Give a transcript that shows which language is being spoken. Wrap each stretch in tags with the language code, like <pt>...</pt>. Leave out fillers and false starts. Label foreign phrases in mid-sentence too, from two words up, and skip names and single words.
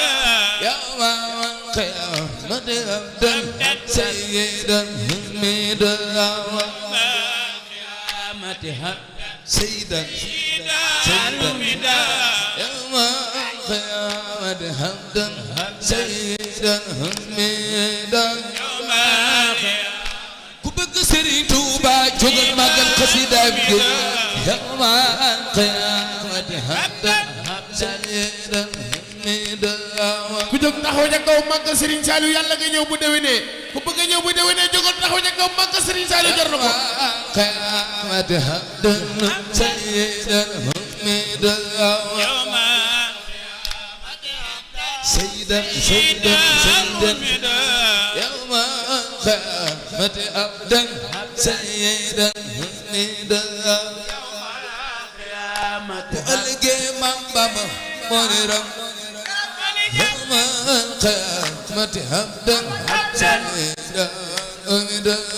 <ar>يوم القيامة أبدا سيدا حميدا سيدا حميدا يوم القيامة أبدا سيدا حميدا يوم القيامة</ar> <wo>ku bëgg Serigne Touba jógal magal xasida bi</wo> <ar>يوم القيامة أبدا سيدا حميدا</ar> <wo>ku jóg taxaw ca kaw màggal Serigne Saliou yàlla nga ñëw bu déwénee ku bëgg a ñëw bu déwénee jógal taxaw ca kaw màggal Serigne Saliou jar na ko</wo> <ar>قيامة أبدا سيدا حميدا يوم سيدا سيدا سيدا يوم قيامة أبدا سيدا حميدا ألقي من بابا منيرا يوم قيامة أبدا سيدا حميدا</ar>